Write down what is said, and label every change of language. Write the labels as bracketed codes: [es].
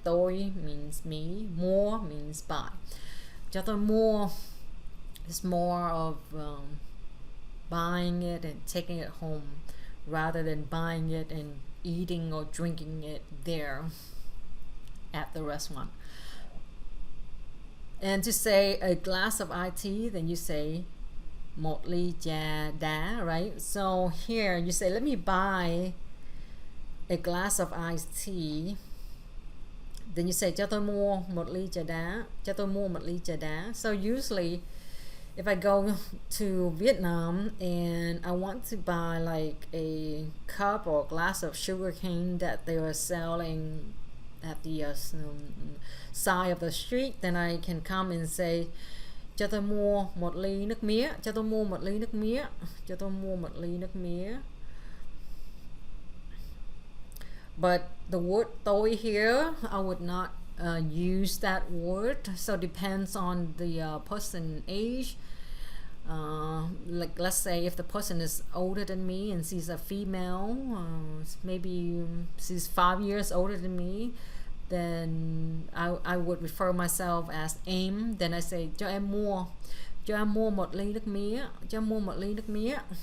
[en] Tôi means me. Mua means buy. [vi] Cho tôi mua [en] is more of buying it and taking it home rather than buying it and eating or drinking it there at the restaurant. And to say a glass of iced tea, then you say [vi] một ly trà đá, [en] right? So here you say let me buy a glass of iced tea. Then you say [vi] cho tôi mua một ly trà đá. Cho tôi mua một ly trà đá. [en] So usually if I go to Vietnam and I want to buy like a cup or glass of sugarcane that they were selling at the side of the street, then I can come and say [vi] cho tôi mua một ly nước mía. Cho tôi mua một ly nước mía. Cho tôi mua một ly nước mía. [en] But the word tôi here, I would not use that word. So depends on the person age. Like let's say if the person is older than me and she's a female, maybe she's 5 years older than me, then I would refer myself as em. Then I say [vi] cho em mua một ly nước mía. Cho em mua một ly nước mía.